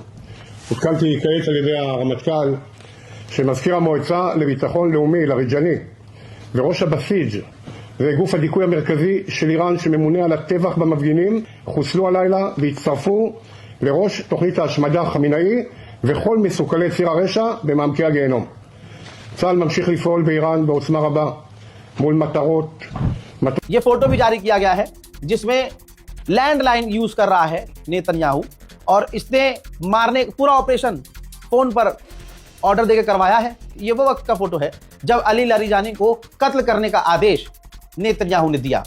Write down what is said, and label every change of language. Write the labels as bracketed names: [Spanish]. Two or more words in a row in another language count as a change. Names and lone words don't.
[Hebrew] הותקלתי כעת על ידי הרמטכ"ל שמזכיר המועצה לביטחון לאומי לאריג'אני וראש הבסיג' וגוף הדיכוי המרכזי של איראן שממונה על הטבח במפגינים חוסלו הלילה והצטרפו לראש תוכנית ההשמדה חמינאי וכל מסוכלי ציר הרשע במעמקי הגיהנום. צה"ל ממשיך לפעול באיראן בעוצמה רבה מול מטרות. [Hindi] ये फोटो भी जारी किया गया है जिसमें लैंडलाइन यूज कर रहा है नेतन्याहू और इसने मारने पूरा ऑपरेशन फोन पर ऑर्डर देकर करवाया है। ये वो वक्त का फोटो है जब अली लारीजानी को कत्ल करने का आदेश नेतन्याहू ने दिया।